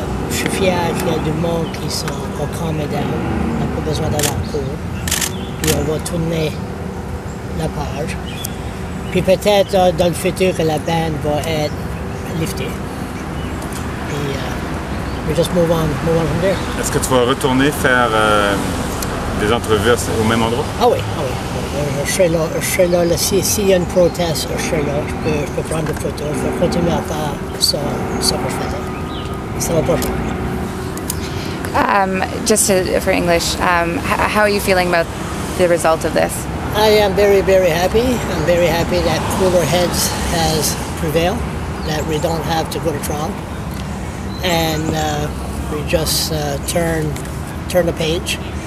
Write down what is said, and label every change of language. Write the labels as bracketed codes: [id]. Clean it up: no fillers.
[fr] Je suis fier qu'il y a du monde qui sont au [en] calm down. [fr] On n'a pas besoin d'aller en cours. Puis on va tourner la page. Puis peut-être dans le futur que la ban va être liftée. [en] Puis we just move on from there. [fr] Est-ce que tu vas retourner faire des entrevues au même endroit? Ah oui. Je serai là, s'il y a une proteste, je serai là. Je peux prendre des photos, je vais continuer à faire ça que je faisais. Ça va pas changer. [en] Just for English, how are you feeling about the result of this? I am very, very happy. I'm very happy that cooler heads has prevailed, that we don't have to go to trial. And we just turn the page.